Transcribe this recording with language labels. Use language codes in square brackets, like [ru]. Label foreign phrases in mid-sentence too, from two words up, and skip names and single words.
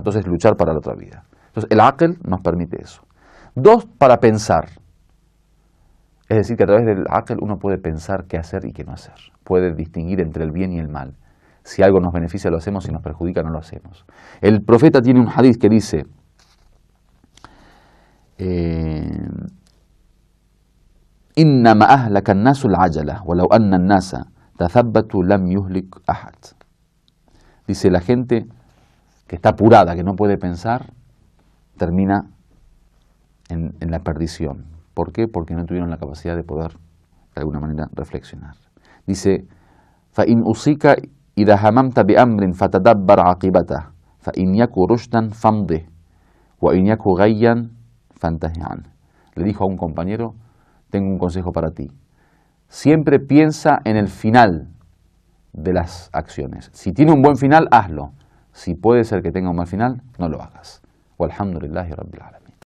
[es] Entonces, luchar para la otra vida. Entonces, el aql nos permite eso. Dos, para pensar. Es decir, que a través del aql uno puede pensar qué hacer y qué no hacer. Puede distinguir entre el bien y el mal. Si algo nos beneficia lo hacemos, si nos perjudica no lo hacemos. El profeta tiene un hadith que dice, [ar] إنما أهلك الناس العجلة ولو أن الناس تثبتوا لم يهلك أحد. [es] Dice, la gente que está apurada, que no puede pensar, termina en la perdición. ¿Por qué? Porque no tuvieron la capacidad de poder, de alguna manera, reflexionar. Dice, [ar] فَإِنْ أُصِيكَ إِذَا هَمَمْتَ بِأَمْرٍ فَتَدَبَّرْ عَاقِبَتَهُ فَإِنْ يَكُ رُشْدًا فَامْضِهِ وَإِنْ يَكُ غَيًّا فَانْتَهِ عَنْهُ. [es] Le dijo a un compañero, tengo un consejo para ti. Siempre piensa en el final de las acciones. Si tiene un buen final, hazlo. Si puede ser que tenga un mal final, no lo hagas. [ar] والحمد لله رب العالمين.